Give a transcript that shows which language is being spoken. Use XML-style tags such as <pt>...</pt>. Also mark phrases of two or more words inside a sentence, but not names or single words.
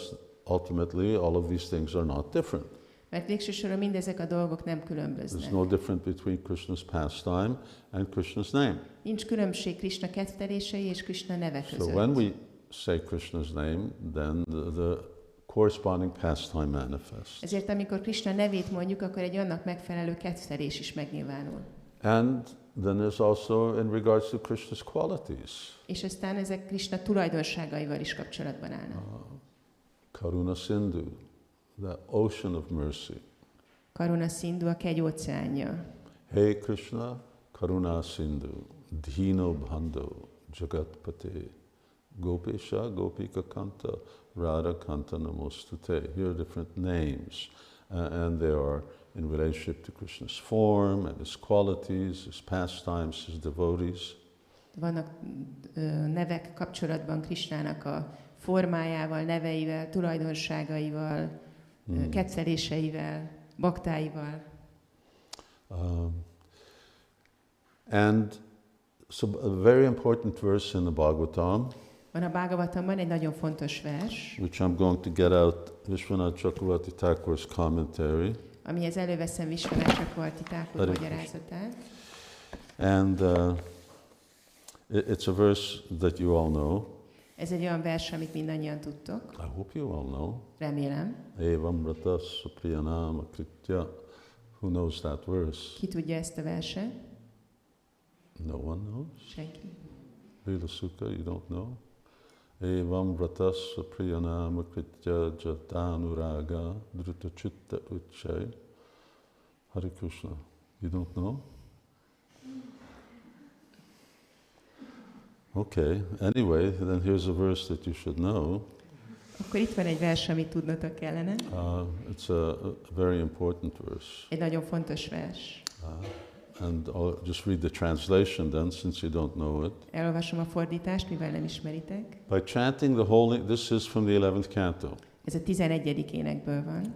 <en>Because ultimately all of these things are not different.</en> <hu>Mert végső soron mindezek a dolgok nem különböznek.</hu> <en>There's no difference between Krishna's pastime and Krishna's name.</en> <hu>Nincs különbség Krishna kedvelései és Krishna neve között.</hu> <en>So when we say Krishna's name, then the corresponding pastime manifests.</en> <hu>Ezért amikor Krishna nevét mondjuk, akkor egy annak megfelelő kedvelés is megnyilvánul.</hu> <en>And then there's also in regards to Krishna's qualities.</en> <hu>És aztán ezek Krishna tulajdonságaival is kapcsolatban állnak.</hu> <sa>Karuna Sindhu,</sa> <en>the ocean of mercy.</en> <sa>Karuna Sindhu,</sa> <hu>a kegy óceánja.</hu> <sa>Hey Krishna, Karuna Sindhu, Dhino Bhando, Jagatpate, Gopesha, Gopika Kanta, Radha Kanta Namostute.</sa> <en>Here are different names, and they are in relationship to Krishna's form and his qualities, his pastimes, his devotees.</en> <hu>Vannak nevek kapcsolatban Krishnának a formájával, neveivel, tulajdonságaival, kedveléseivel, baktáival.</hu> <en>And so a very important verse in the Bhagavatam,</en> <hu>Van a Bhagavatamban egy nagyon fontos vers,</hu> <en>which I'm going to get out Vishwanath Chakravarti Thakur's commentary.</en> <hu>amihez előveszem Vishwanath Chakravarti Thakur magyarázatát.</hu> <en>And it's a verse that you all know.</en> <hu>Ez egy olyan vers, amit mindannyian tudtok.</hu> <en>I hope you all know.</en> <hu>Remélem.</hu> <sa>Evam rata supriyanama kritya.</sa> <en>Who knows that verse?</en> <hu>Ki tudja ezt a verset?</hu> <en>No one knows.</en> <hu>Senki.</hu> <en>Vila Sukha, you don't know?</en> <sa>Evam rata supriyanama kritya jatanuraga druta chitta uchay. Hare Krishna.</sa> <en>You don't know? Okay, anyway, then here's a verse that you should know.</en> <hu>Akkor itt van egy vers, amit tudnotok kellene.</hu> <en>It's a very important verse.</en> <hu>Egy nagyon fontos vers.</hu> <en>And I'll just read the translation then, since you don't know it.</en> <hu>Elolvasom a fordítást, mivel nem ismeritek.</hu> <en>By chanting the holy, this is from the 11th canto.</en> <hu>Ez a 11. énekből van.</hu>